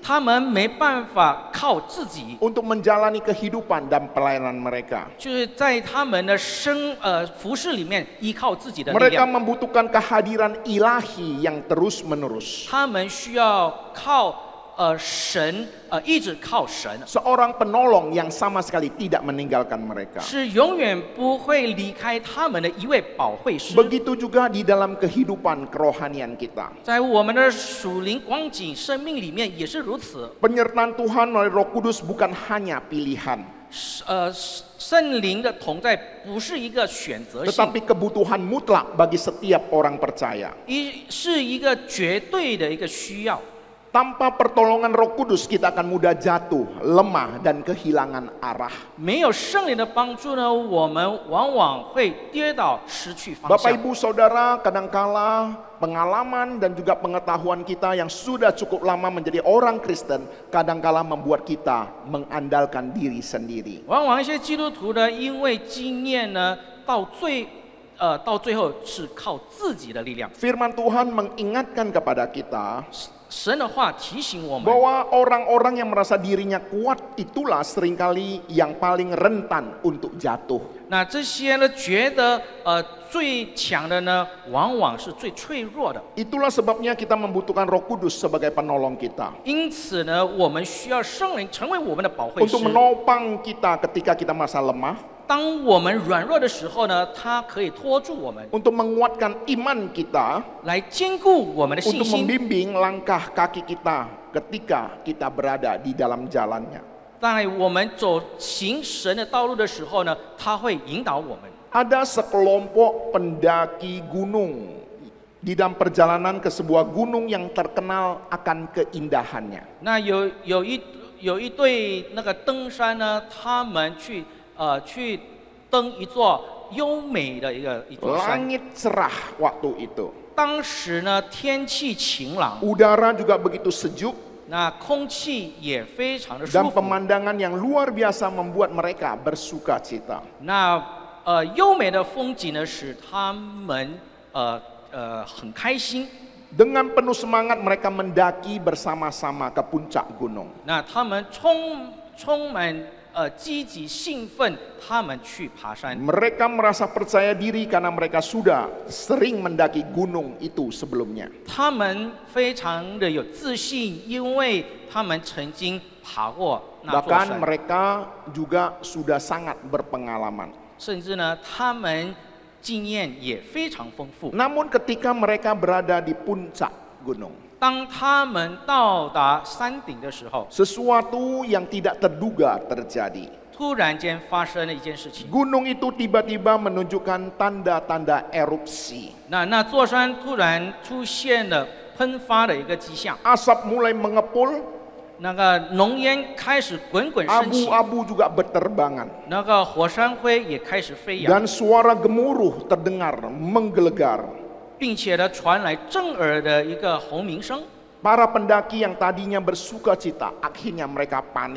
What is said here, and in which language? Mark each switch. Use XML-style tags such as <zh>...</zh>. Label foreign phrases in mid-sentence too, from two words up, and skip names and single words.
<zh>他们没办法靠自己，</zh> <id>untuk menjalani kehidupan dan pelayanan mereka.</id> <zh>就是在他们的服事里面依靠自己的力</zh> <id>Mereka</id> <zh>量。</zh> <id>membutuhkan kehadiran ilahi yang terus-menerus.</id> <zh>他们需要靠神，一直靠神，</zh> <id>Seorang penolong yang sama sekali tidak meninggalkan mereka.</id> <zh>是永远不会离开他们的一位保惠师。</zh> <id>Begitu juga di dalam kehidupan kerohanian kita.</id> <zh>在我们的属灵光景生命里面也是如此。</zh> <id>Penyertaan Tuhan melalui Roh Kudus bukan hanya pilihan,</id> <zh>圣灵的同在不是一个选择性，</zh> <id>tetapi kebutuhan mutlak bagi setiap orang percaya.</id> <zh>是一个绝对的一个需要。</zh> <id>Tanpa pertolongan Roh Kudus kita akan mudah jatuh, lemah dan kehilangan arah.</id> <zh>没有圣灵的帮助呢，我们往往会跌倒，失去方</zh> <id>Bapak</id> <zh>向。</zh> <id>Ibu Saudara, kadangkala pengalaman dan juga pengetahuan kita yang sudah cukup lama menjadi orang Kristen kadangkala membuat kita mengandalkan diri sendiri.</id> <zh>往往一些基督徒呢，因为经验呢，到最后是靠自己的力量。</zh> <id>Firman Tuhan mengingatkan kepada kita</id> <zh>神的话提醒我们，</zh> <id>bahwa orang-orang yang merasa dirinya kuat itulah seringkali yang paling rentan untuk jatuh.</id> <zh>那这些呢，觉得最强的呢，往往是最脆弱的。</zh> <id>Itulah sebabnya kita membutuhkan Roh Kudus sebagai penolong kita</id> <zh>因此呢，我们需要圣灵成为我们的保惠师</zh> <id>untuk。menopang kita ketika kita merasa lemah,</id> <zh>当我们软弱的时候呢，他可以拖住我们，</zh> <id>untuk menguatkan iman kita,</id> <zh>来坚固我们的信</zh> <id>untuk</id> <zh>心。</zh> <id>membimbing langkah kaki kita ketika kita berada di dalam jalannya.</id> <zh>在我们走行神的道路的时候呢，他会引导我们。</zh> <id>Ada sekelompok pendaki gunung di dalam perjalanan ke sebuah gunung yang terkenal akan keindahannya.</id> <zh>那有一对那个登山呢，他们去登一座优美的一座山。</zh> <id>Langit cerah waktu itu.</id> <zh>当时呢，天气晴朗，</zh> <id>Udara juga begitu sejuk</id> <zh>那空气也非常的舒</zh> <id>dan</id> <zh>服。</zh> <id>pemandangan yang luar biasa membuat mereka bersuka cita.</id> <zh>那优美的风景呢，使他们很开心。</zh> <id>Dengan penuh semangat mereka mendaki bersama-sama ke puncak gunung.</id> <zh>那他们充满积极兴奋，他们去爬山。</zh> <id>Mereka merasa percaya diri karena mereka sudah sering mendaki gunung itu sebelumnya.</id> <zh>他们非常的有自信，因为他们曾经爬过那座</zh> <id>Bahkan</id> <zh>山，</zh> <id>mereka juga sudah sangat berpengalaman.</id> <zh>甚至呢，他们经验也非常丰富。</zh> <id>Namun ketika mereka berada di puncak gunung,</id> <zh>当他们到达山顶的时候，</zh> <id>sesuatu yang tidak terduga terjadi.</id> <zh>突然间发生了一件事情。</zh> <id>Gunung itu tiba-tiba menunjukkan tanda-tanda erupsi.</id> <zh>那座山突然出现了喷发的一个迹象，</zh> <id>Asap mulai mengepul,</id> <zh>那个浓烟开始滚滚升起，</zh> <id>abu-abu juga berterbangan.</id> <zh>那个火山灰也开始飞扬，</zh> <id>Dan suara gemuruh terdengar menggelegar.</id> <zh>并且呢传来震耳的一个轰鸣声。</zh> <id>Para pendaki yang tadinya bersuka cita, akhirnya mereka panik.</id>